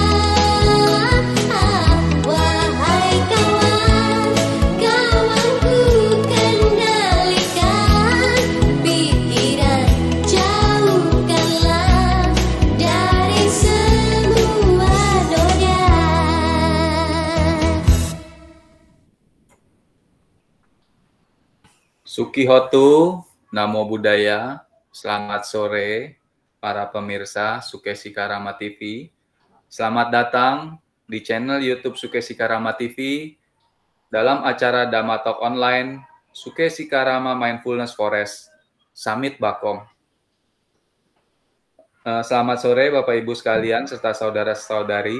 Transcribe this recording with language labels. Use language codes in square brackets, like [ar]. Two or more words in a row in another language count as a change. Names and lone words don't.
[id] Wahai kawan, kawanku kendalikan pikiran, jauhkanlah dari semua noda. [pi] Sukihotu, Namo Buddhaya, [id] selamat sore para pemirsa Sukesi Karama TV. Selamat datang di channel YouTube Sukesi Karama TV dalam acara Dhamma Talk Online Sukesi Karama Mindfulness Forest Summit Bakom. Selamat sore Bapak Ibu sekalian serta saudara-saudari.